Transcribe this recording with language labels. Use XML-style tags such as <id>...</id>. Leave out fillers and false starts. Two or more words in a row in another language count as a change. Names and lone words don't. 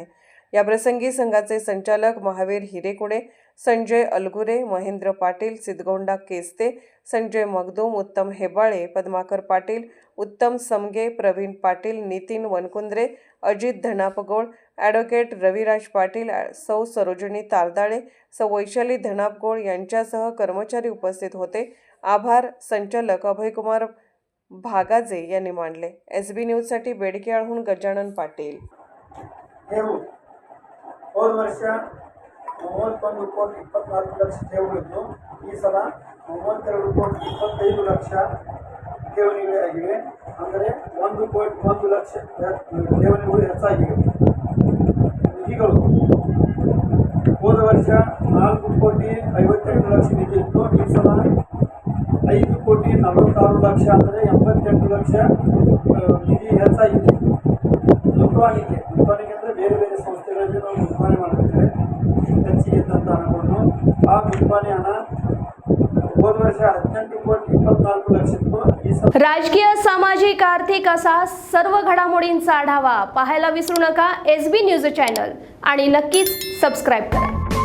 <mr>याप्रसंगी संघाचे संचालक महावीर हिरेकुडे, संजय अलगुरे, महेंद्र पाटील, सिद्धगोंडा केस्ते, संजय मगदूम, उत्तम हेबाळे, पद्माकर पाटील, उत्तम समगे, प्रवीण पाटील, नितीन वनकुंद्रे, अजित धनापगोळ, ॲडव्होकेट रविराज पाटील, सौ सरोजिनी तारदाळे, सौ वैशाली धनापगोळ यांच्यासह कर्मचारी उपस्थित होते. आभार संचालक अभयकुमार भागाजे यांनी मानले. SB न्यूजसाठी बेडकेळहून गजानन पाटील.</mr> <kn>ಹೋದ ವರ್ಷ 31 ಕೋಟಿ 24 ಲಕ್ಷ ಠೇವಣಿಗಳು, ಈ ಸಲ 32 ಕೋಟಿ 25 ಲಕ್ಷ ಠೇವಣಿಗಳಾಗಿವೆ. ಅಂದರೆ 1 ಕೋಟಿ 1 ಲಕ್ಷ ಠೇವಣಿಗಳು ಹೆಚ್ಚಾಗಿವೆ. ನಿಧಿಗಳು ಹೋದ ವರ್ಷ 4 ಕೋಟಿ 58 ಲಕ್ಷ ನಿಧಿ ಇತ್ತು, ಈ ಸಲ 5 ಕೋಟಿ 46 ಲಕ್ಷ ಅಂದರೆ 88 ಲಕ್ಷ ನಿಧಿ ಹೆಚ್ಚಾಗಿದೆ. ಲುಂಬಾಣಿಕೆ ಅಂದರೆ ಬೇರೆ ಬೇರೆ ಸಂಸ್ಥೆಗಳಲ್ಲಿ ನಾವು ಲುಂಬಾಣಿ ಮಾಡ್ತಿದ್ದೇವೆ. ಹೆಚ್ಚಿಗೆ ಇದ್ದಂಥ ಹಣವನ್ನು ಆ ಲುಂಬಾಣಿ ಹಣ ಹೋದ ವರ್ಷ 18 ಕೋಟಿ 24 ಲಕ್ಷ ಇತ್ತು.</kn> <mr>राजकीय, सामाजिक, आर्थिक असा सर्व घडामोडींचा आढावा पाहायला विसरू नका SB न्यूज चॅनल आणि नक्कीच सबस्क्राईब करा.</mr>